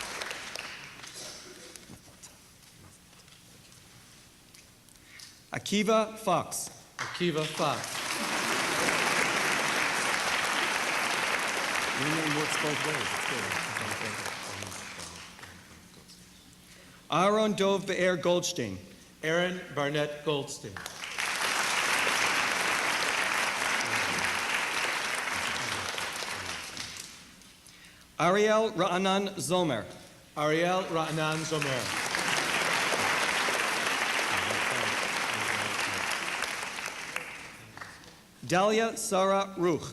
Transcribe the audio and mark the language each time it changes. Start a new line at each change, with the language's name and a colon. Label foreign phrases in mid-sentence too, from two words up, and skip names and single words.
English: Akiva Fox. Akiva Fox. Your name works both ways. It's good. Aaron Dov Be'er Goldstein. Aaron Barnett Goldstein. Ariel Ra'anan Zomer. Ariel Ra'anan Zomer. Dalia Sarah Ruch.